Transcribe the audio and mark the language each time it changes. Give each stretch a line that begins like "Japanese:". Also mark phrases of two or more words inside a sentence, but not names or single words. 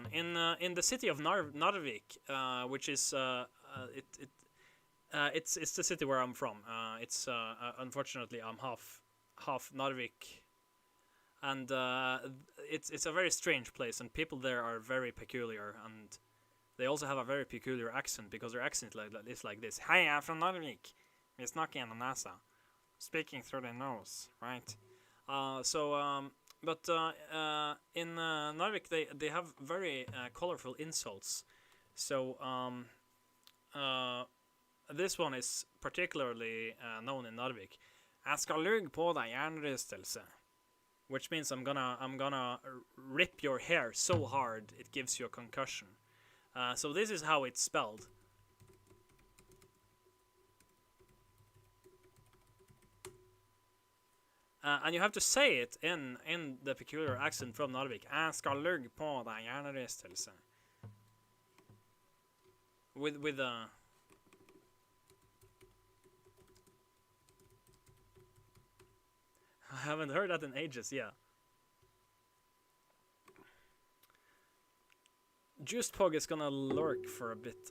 English: In the city of Narvik, which is, it's the city where I'm from. Unfortunately, I'm half Narvik, and it's a very strange place, and people there are very peculiar, and they also have a very peculiar accent, because their accent is like this. Hi, I'm from Narvik.
Norwegian: Vi snakker gjennom nesa.
English: Speaking through the nose, right? But in Narvik, they have very colorful insults. So this one is particularly known in Narvik.
Norwegian: Jeg skal lugge på deg hjernerystelse.
English: Which means I'm gonna rip your hair so hard it gives you a concussion. So this is how it's spelled. And you have to say it in the peculiar accent from Narvik.
Norwegian: Jeg skal lugge på deg hjernerystelse.
English: With a... I haven't heard that in ages, yeah. Juiced Pog is gonna lurk for a bit.